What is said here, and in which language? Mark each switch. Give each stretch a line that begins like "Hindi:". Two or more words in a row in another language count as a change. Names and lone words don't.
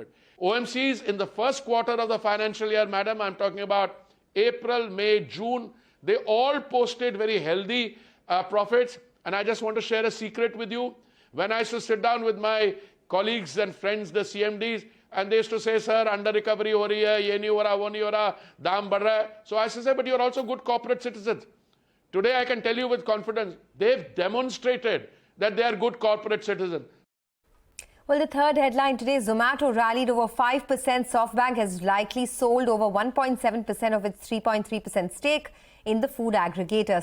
English: OMCs in the first quarter of the financial year, madam, I'm talking about April, May, June, they all posted very healthy profits. And I just want to share a secret with you. When I used to sit down with my colleagues and friends, the CMDs, and they used to say, sir, under recovery
Hindi: हो रही है, ये नहीं हो रहा, वो नहीं हो रहा, दाम बढ़ रहा है.
English: So I used to say, but you're also good corporate citizens. Today I can tell you with confidence, they've demonstrated that they are good corporate citizens. Well, the third headline today, Zomato rallied over 5%. SoftBank has likely sold over 1.7% of its 3.3% stake in the food aggregator.